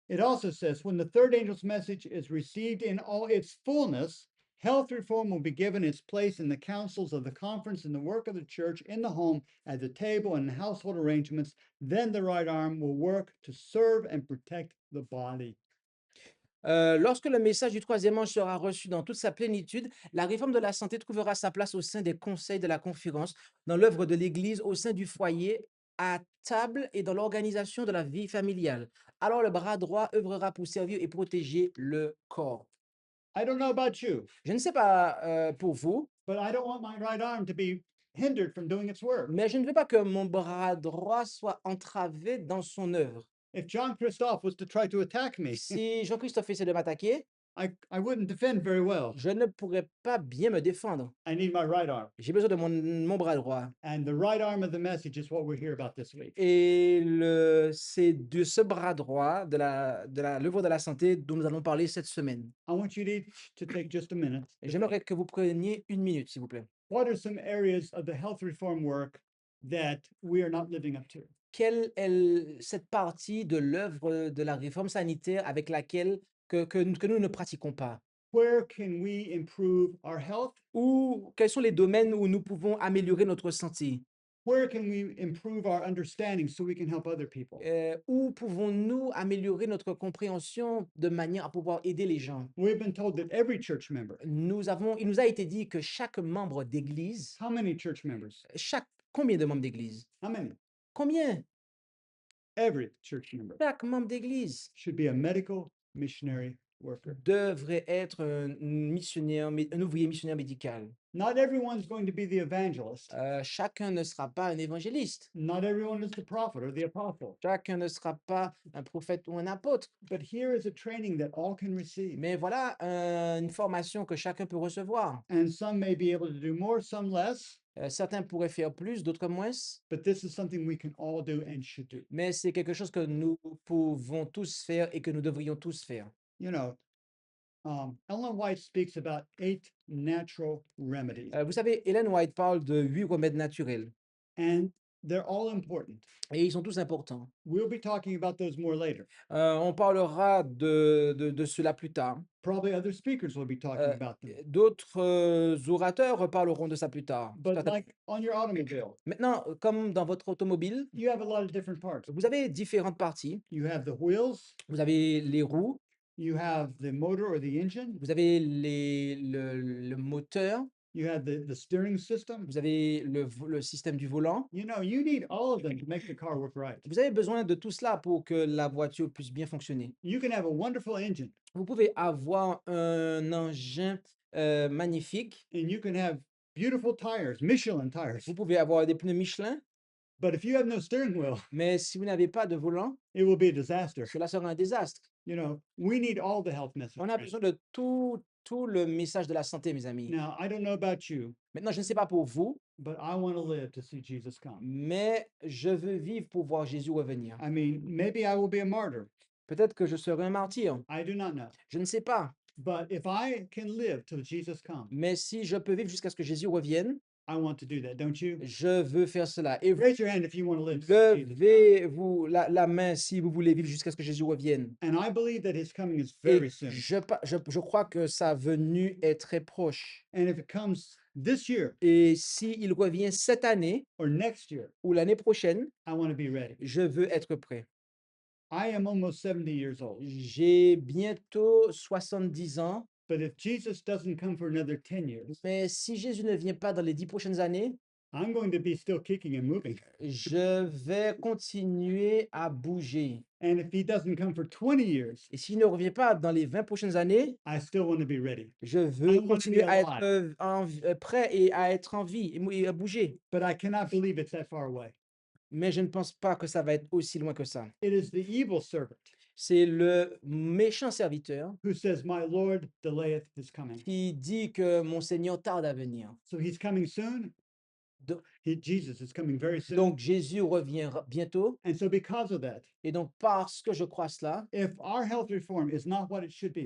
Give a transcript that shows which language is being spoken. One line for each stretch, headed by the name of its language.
English: It also says, when the third angel's message is received in all its fullness, health reform will be given its place in the councils of the conference, in the work of the church, in the home, at the table, and household arrangements. Then the right arm will work to serve and protect the body.
French: Lorsque le message du troisième ange sera reçu dans toute sa plénitude, la réforme de la santé trouvera sa place au sein des conseils de la conférence, dans l'œuvre de l'Église, au sein du foyer, à table et dans l'organisation de la vie familiale. Alors le bras droit œuvrera pour servir et protéger le corps.
English: I don't know about you,
French: Je ne sais pas pour vous,
English: but I don't want my right arm to be hindered from doing its work.
French: mais je ne veux pas que mon bras droit soit entravé dans son œuvre.
English: If John Christoph was to try to attack me,
French: Si Jean-Christophe essaie de m'attaquer,
English: I wouldn't defend very well.
French: je ne pourrais pas bien me défendre.
English: I need my right arm.
French: J'ai besoin de mon bras droit.
English: And the right arm of the message is what we're here about this week.
French: Et c'est de ce bras droit de l'œuvre de la santé dont nous allons parler cette semaine.
English: I want you to take just a minute.
French: Et j'aimerais que vous preniez 1 minute, s'il vous plaît.
English: What are some areas of the health reform work that we are not living up to?
French: Quelle est cette partie de l'œuvre de la réforme sanitaire avec laquelle que nous ne pratiquons pas?
English: Where can we improve our health?
French: Ou quels sont les domaines où nous pouvons améliorer notre santé?
English: Where can we improve our understanding so we can help other people?
French: Où pouvons-nous améliorer notre compréhension de manière à pouvoir aider les gens?
English: We've been told that every church member,
French: Il nous a été dit que chaque membre d'église,
English: how many church members?
French: combien de membres d'église?
English: How many?
French: Combien?
English: Every church member
French: Chaque membre d'église
English: should be a medical missionary worker.
French: devrait être un ouvrier missionnaire médical.
English: Not everyone's going to be the evangelist.
French: Chacun ne sera pas un évangéliste.
English: Not everyone is the prophet or the apostle.
French: Chacun ne sera pas un prophète ou un apôtre.
English: But here is a training that all can receive.
French: Mais voilà une formation que chacun peut recevoir.
English: And some may be able to do more, some less.
French: Certains pourraient faire plus, d'autres moins.
English: But this is something we can all do and should do.
French: Mais c'est quelque chose que nous pouvons tous faire et que nous devrions tous faire.
English: You know, Ellen White speaks about 8 natural remedies,
French: Vous savez, Ellen White parle de 8 remèdes naturels
English: and they're all important.
French: et ils sont tous importants.
English: We'll be talking about those more later.
French: On parlera de cela plus tard.
English: Probably other speakers will be talking about them.
French: D'autres orateurs parleront de ça plus tard.
English: But like on your automobile,
French: Maintenant, comme dans votre automobile,
English: you have a lot of different parts.
French: vous avez différentes parties.
English: You have the wheels,
French: Vous avez les roues,
English: you have the motor or the engine,
French: vous avez le moteur,
English: you have the steering system.
French: vous avez le système du volant.
English: You know, you need all of them to make the car work right.
French: Vous avez besoin de tout cela pour que la voiture puisse bien fonctionner.
English: You can have a wonderful engine
French: Vous pouvez avoir un engin magnifique.
English: and you can have beautiful tires, Michelin tires.
French: Vous pouvez avoir des pneus Michelin,
English: But if you have no steering wheel,
French: mais si vous n'avez pas de volant,
English: it will be a disaster.
French: cela sera un désastre.
English: You know, we need all the health messages.
French: On a besoin de tout le message de la santé, mes amis.
English: Now, I don't know about you,
French: Maintenant, je ne sais pas pour vous,
English: but I want to live to see Jesus come.
French: mais je veux vivre pour voir Jésus revenir.
English: I mean, maybe I will be a martyr.
French: Peut-être que je serai un martyr.
English: I do not know.
French: Je ne sais pas.
English: But if I can live till Jesus comes,
French: Mais si je peux vivre jusqu'à ce que Jésus revienne,
English: I want to do that, don't you?
French: je veux faire cela. Et vous,
English: Raise your hand if you want to live till Jesus comes.
French: levez-vous la main si vous voulez vivre jusqu'à ce que Jésus revienne.
English: And I believe that his coming is
French: Et
English: very soon.
French: je crois que sa venue est très proche.
English: And if it comes this year
French: Et s'il revient cette année
English: or next year,
French: ou l'année prochaine,
English: I want to be ready.
French: je veux être prêt.
English: I am almost 70 years old.
French: J'ai bientôt 70 ans,
English: But if Jesus doesn't come for another 10 years,
French: mais si Jésus ne vient pas dans les 10 prochaines années,
English: I'm going to be still kicking and moving.
French: je vais continuer à bouger.
English: And if he doesn't come for 20 years,
French: Et s'il ne revient pas dans les 20 prochaines années,
English: I still want to be ready.
French: je veux
English: wanna be
French: continuer à être
English: alive.
French: prêt et à être en vie et à bouger.
English: But I cannot believe it's that far away.
French: Mais je ne pense pas que ça va être aussi loin que ça.
English: It is the evil servant
French: C'est le méchant serviteur
English: who says, My Lord delayeth his coming.
French: qui dit que mon Seigneur tarde à venir.
English: So he's coming soon. Do- Jesus is coming very soon.
French: Donc Jésus revient bientôt.
English: And so because of that,
French: Et donc parce que je crois cela,
English: if our health reform is not what it should be,